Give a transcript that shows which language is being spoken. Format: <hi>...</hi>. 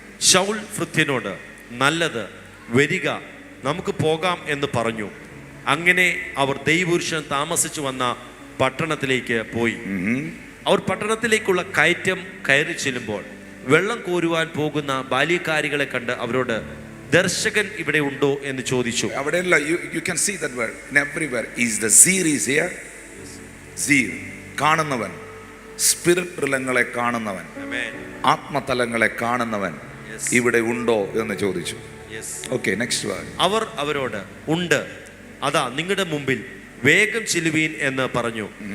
<ml>ശൗൽ ഭൃത്യനോട്, നല്ലത്, വരിക, നമുക്ക് പോകാം എന്ന് പറഞ്ഞു. അങ്ങനെ അവർ ദൈവപുരുഷൻ താമസിച്ചു വന്ന പട്ടണത്തിലേക്ക് പോയി. അവർ പട്ടണത്തിലേക്കുള്ള കയറ്റം കയറി ചെല്ലുമ്പോൾ വെള്ളം കോരുവാൻ പോകുന്ന ബാല്യക്കാരികളെ കണ്ട് അവരോട്, ദർശകൻ ഇവിടെ ഉണ്ടോ എന്ന് ചോദിച്ചു. അവിടെയല്ല,</ml> <en>you can see that word in everywhere. Is the seer is here?</en> <ml>Seer, കാണുന്നവൻ, സ്പിരിറ്റ് തലങ്ങളെ കാണുന്നവൻ, ആത്മതലങ്ങളെ കാണുന്നവൻ ഇവിടെ ഉണ്ടോ എന്ന് ചോദിച്ചു.</ml> <en>Okay, next word.</en> <ml>അവർ അവരോട്, ഉണ്ട്, അതാ നിങ്ങളുടെ മുമ്പിൽ, വേഗം ചെല്ലുവീൻ എന്ന് പറഞ്ഞു.</ml>